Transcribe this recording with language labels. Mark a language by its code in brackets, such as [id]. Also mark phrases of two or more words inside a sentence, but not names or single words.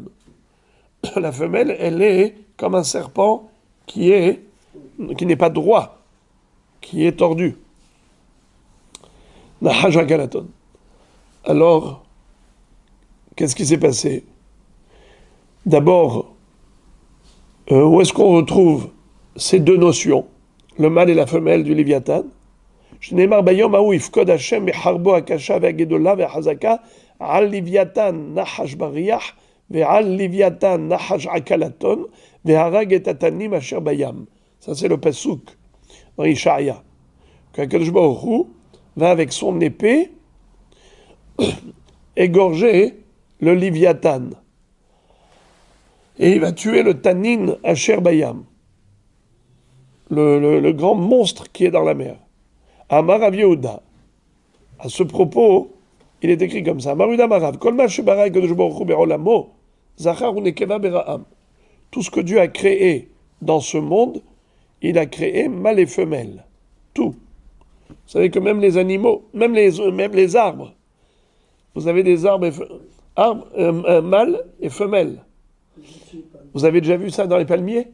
[fr] La femelle, elle est comme un serpent qui n'est pas droit, qui est tordu. [he] נחש עקלתון. [fr] Alors, qu'est-ce qui s'est passé? D'abord, où est-ce qu'on retrouve ces deux notions, le mâle et la femelle du Léviathan? [he] שנאמר ביום ההוא יפקוד השם בחרבו הקשה והגדולה והחזקה על לוויתן נחש בריח ועל לוויתן נחש עקלתון והרג את התנים אשר בים. [fr] Ça, c'est le Pasuk dans Ishaïa. Qu' [he] הקדוש ברוך הוא [fr] va avec son épée égorger le Léviathan. Et il va tuer le [he] תנין אשר בים, [fr] le grand monstre qui est dans la mer. [he] אמר רב יהודה. [fr] À ce propos, il est écrit comme ça. [he] אמר יהודה מרב. כל מה שברא הקדוש ברוך הוא בעולמו זכר ונקבה בראם. [fr] Tout ce que Dieu a créé dans ce monde, il a créé mâle et femelle. Tout. Vous savez que même les animaux, même les arbres, vous avez des arbres, mâles et femelles. Vous avez déjà vu ça dans les palmiers?